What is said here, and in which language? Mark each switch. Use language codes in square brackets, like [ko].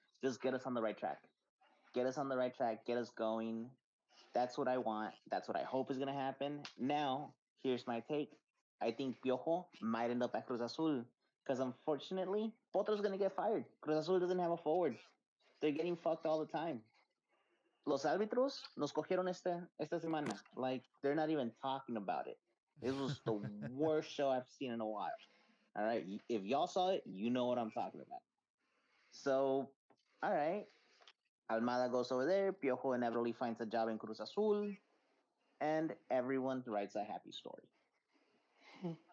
[en] Just get us on the right track. Get us on the right track. Get us going. That's what I want. That's what I hope is gonna happen. Now, here's my take. I think Piojo might end up at Cruz Azul Because unfortunately, Potro's going to get fired. Cruz Azul doesn't have a forward. They're getting fucked all the time. [es] Los árbitros nos cogieron esta semana. [en] Like, they're not even talking about it. This was the worst show I've seen in a while. All right. If y'all saw it, you know what I'm talking about. So, all right. Almada goes over there. Piojo inevitably finds a job in Cruz Azul. And everyone writes a happy story.